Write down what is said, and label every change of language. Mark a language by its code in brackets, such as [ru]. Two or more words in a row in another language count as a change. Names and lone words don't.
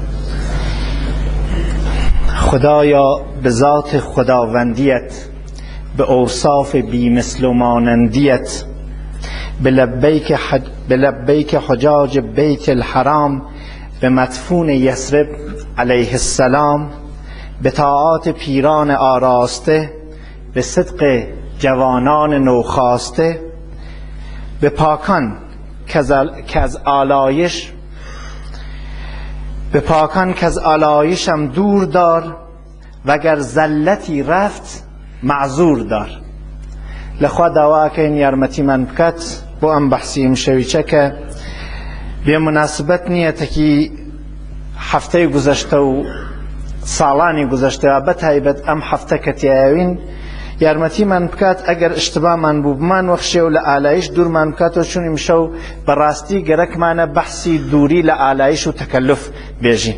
[fa] خدایا به ذات خداوندیت، به اوصاف بی‌مثل و مانندیت، به لبیک حجاج بیت الحرام، به مدفون یثرب علیه السلام، به طاعات پیران آراسته، به صدق جوانان نوخاسته، به پاکان که از آلایشم دور دار، وگر زلتی رفت معذور دار. [ckb] لخوا داوا کەین یارمەتیمان بکات بۆ ئەم بەحسی مشەویچە کە بێموناسبەت نییە تەکی هەفتەی گوزەشتە و ساڵانی گوزەشتەوە بەتایبەت ئەم هەفتە کە تیاوین یارمەتیمان بکات ئەگەر ئشتبامان بوو بمان وەخشێ و لە ئالایش دوورمان بکاتەوە، چون ئیمشەو بەڕاستی گەرەکمانە بەحسی دووری لە ئالایش و تەکەلف بێژین.